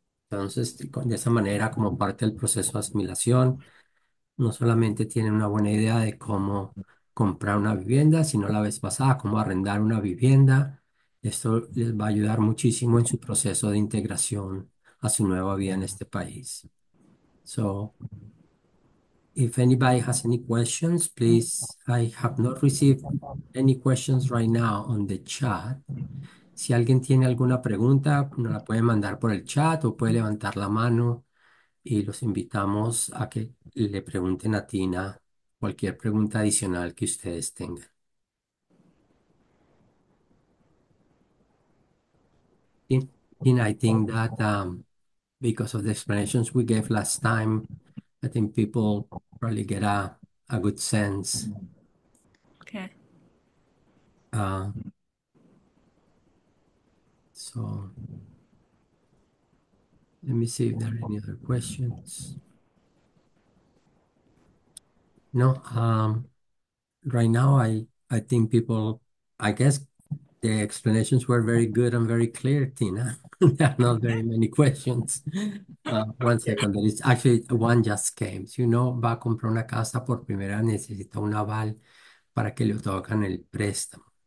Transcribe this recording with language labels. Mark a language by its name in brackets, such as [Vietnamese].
[Spanish] Entonces, de esa manera, como parte del proceso de asimilación, no solamente tienen una buena idea de cómo comprar una vivienda, sino la vez pasada, cómo arrendar una vivienda. Esto les va a ayudar muchísimo en su proceso de integración a su nueva vida en este país. [English] So, if anybody has any questions, please, I have not received any questions right now on the chat. [Spanish] Si alguien tiene alguna pregunta, nos la puede mandar por el chat o puede levantar la mano y los invitamos a que le pregunten a Tina cualquier pregunta adicional que ustedes tengan. [English] Tina, I think that because of the explanations we gave last time, I think people probably get a good sense. Okay. Uh, so let me see if there are any other questions. No, right now I think people I guess the explanations were very good and very clear, Tina. There are not very many questions. One second, there is actually one just came. [Spanish] Si uno va a comprar una casa por primera, necesita un aval para que le otorgan el préstamo.